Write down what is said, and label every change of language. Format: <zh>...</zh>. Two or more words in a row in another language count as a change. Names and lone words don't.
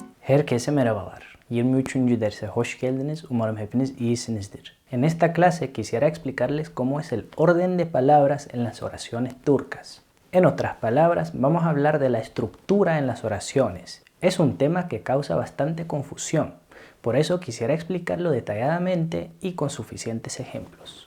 <tr>Herkese merhabalar. 23. derse hoş geldiniz. Umarım hepiniz iyisinizdir.</tr> <es>En esta clase quisiera explicarles cómo es el orden de palabras en las oraciones turcas. En otras palabras, vamos a hablar de la estructura en las oraciones. Es un tema que causa bastante confusión. Por eso quisiera explicarlo detalladamente y con suficientes ejemplos.</es>